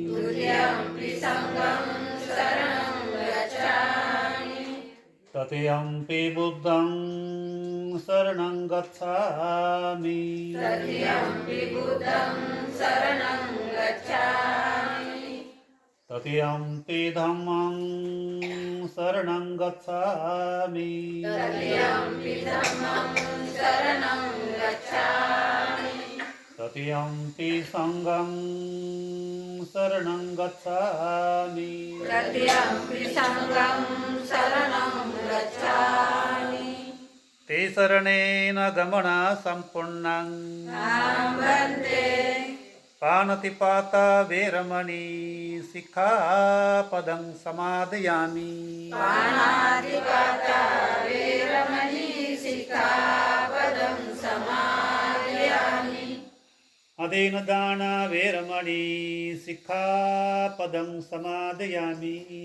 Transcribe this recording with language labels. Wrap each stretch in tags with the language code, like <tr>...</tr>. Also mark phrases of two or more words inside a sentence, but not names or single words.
<pi>तृतीयंपि बुद्धं शरणं गच्छामि तृतीयंपि धम्मं शरणं गच्छामि तृतीयंपि संघं शरणं गच्छामि ते शरणेन गमना सम्पूर्णं पाणतिपाता वेरमणि सिक्खापदं समादयामि अदेनदाना वेरमणि सिक्खापदं समादयामि</pi>